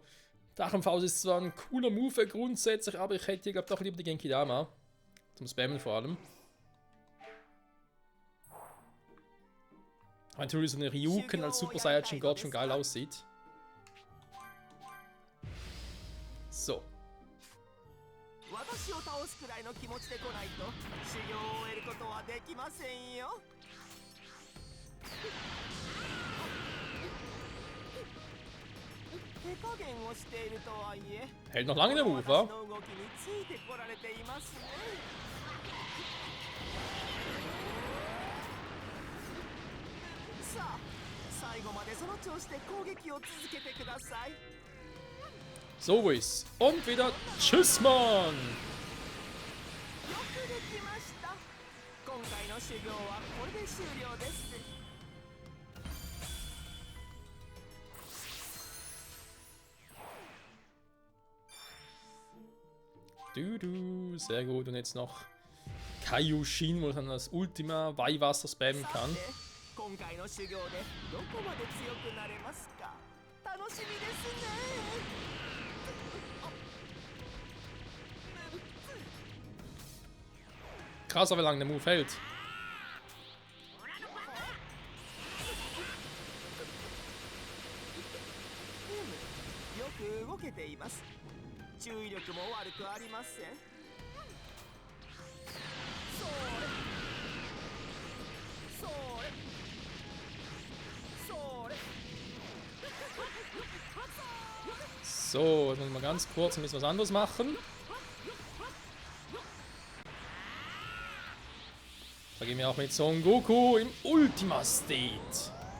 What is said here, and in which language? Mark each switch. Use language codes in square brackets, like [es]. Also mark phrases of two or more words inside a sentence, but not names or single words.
[de] Drachenfaust ist zwar ein cooler Move grundsätzlich, aber ich hätte hier, glaube ich, doch lieber die Genki Dama. Zum Spammen vor allem. Natürlich so eine Ryuken als Super Saiyajin God schon geil aussieht. So. [ja] 私を倒すくらいの気持ちで来ないと修行を終えることはできませんよ手加減をしているとはいえ [de] Hält noch lange der Move, [ja] 私 [de] wa? [ja] の動きについてこられていますね最後までその調子で攻撃を続けてください。 [de] So ist. Und wieder Tschüss, Mann! [ja] よくできました。今回の修行はこれで終了です。 [de] Sehr gut. Und jetzt noch Kaioshin, wo man das Ultima Weihwasser spammen kann. [ja] 今回の修行でどこまで強くなれますか。楽しみですね。 [de] Krass, wie lange der Move hält. [ja] よく動けています。注意力も悪くありません。それそれそれ [de] So, jetzt müssen wir ganz kurz ein bisschen was anderes machen. Da gehen wir auch mit Son Goku im Ultima State.